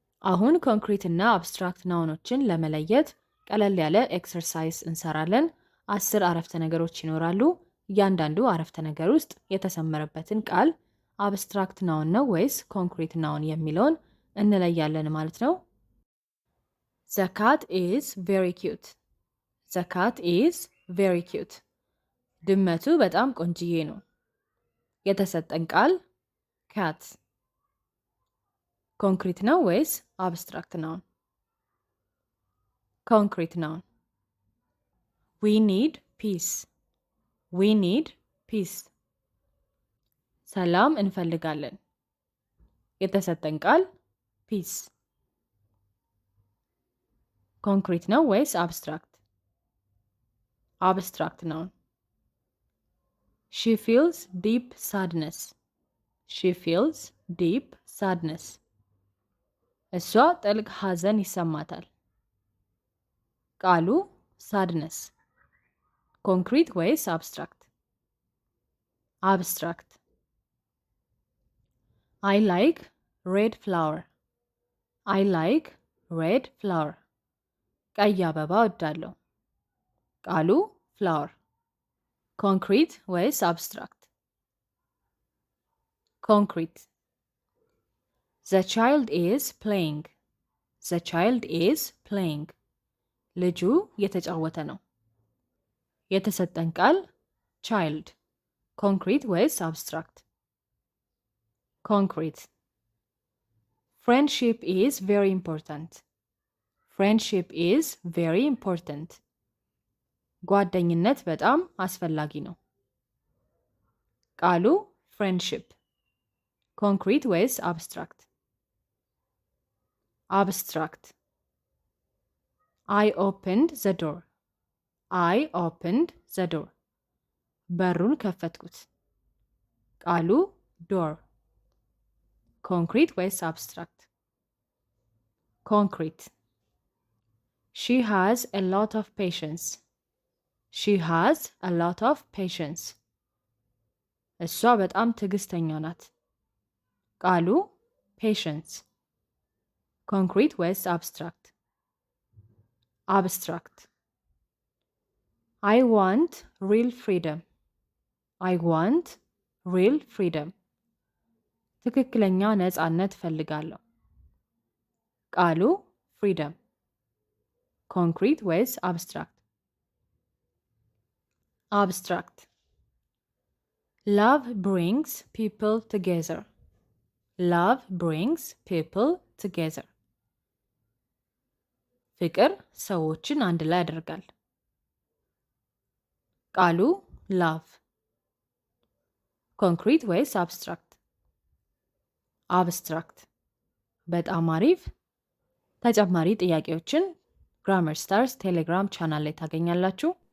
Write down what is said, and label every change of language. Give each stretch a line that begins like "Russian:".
Amharic: አሁን ኮንክሪት እና አብስትራክት ናውኖችን ለመለየት ቀለል ያለ ኤክሰርሳይዝ እንሰራለን። 10 አረፍተ ነገሮች ይኖራሉ። እያንዳንዱ አረፍተ ነገር ውስጥ የተሰመረበትን ቃል አብስትራክት ናውን ነው ወይስ ኮንክሪት ናውን የሚለውን እንለያለን ማለት ነው።
English: The cat is very cute. The cat is very cute.
Amharic: ድመቱ በጣም ቆንጅዬ ነው። የተሰጠን ቃል cat ኮንክሪት ነው ወይስ አብስትራክት ናውን? ኮንክሪት ናውን።
English: We need peace. We need peace.
Amharic: ሰላም እንፈልጋለን። የተሰጠን ቃል ፒስ ኮንክሪት ነው ወይስ አብስትራክት? አብስትራክት ናውን።
English: She feels deep sadness. She feels deep sadness.
Amharic: እሷ ጥልቅ ሐዘን ይሰማታል። ቃሉ sadness ኮንክሪት ወይስ አብስትራክት?
English: አብስትራክት። I like red flower. I like red flower.
Amharic: ቀይ አበባ እወዳለሁ። ቃሉ flower ኮንክሪት ወይስ አብስትራክት?
English: ኮንክሪት። The child is playing. The child is playing.
Amharic: ልጁ እየተጫወተ ነው። የተሰጠን ቃል child ኮንክሪት ወይስ አብስትራክት?
English: ኮንክሪት። Friendship is very important. Friendship is very important.
Amharic: ጓደኝነት በጣም አስፈላጊ ነው። ቃሉ friendship ኮንክሪት ወይስ አብስትራክት?
English: አብስትራክት። I opened the door. I opened the door.
Amharic: በሩን ከፈትኩት። ቃሉ door ኮንክሪት ወይስ አብስትራክት?
English: ኮንክሪት። She has a lot of patience. She has a lot of patience.
Amharic: እሷ በጣም ትዕግስተኛ ናት። ቃሉ patience ኮንክሪት ወይስ አብስትራክት?
English: አብስትራክት። I want real freedom. I want real freedom.
Amharic: ትክክለኛ ነፃነት እፈልጋለሁ። ቃሉ freedom ኮንክሪት ወይስ አብስትራክት?
English: አብስትራክት። Love brings people together. Love brings people together.
Amharic: ፍቅር ሰዎችን አንድ ላይ ያደርጋል። ቃሉ love ኮንክሪት ወይስ አብስትራክት? አብስትራክት። በጣም አሪፍ። ተጨማሪ ጥያቄዎችን ግራመር ስታርስ ቴሌግራም ቻናል ላይ ታገኛላችሁ።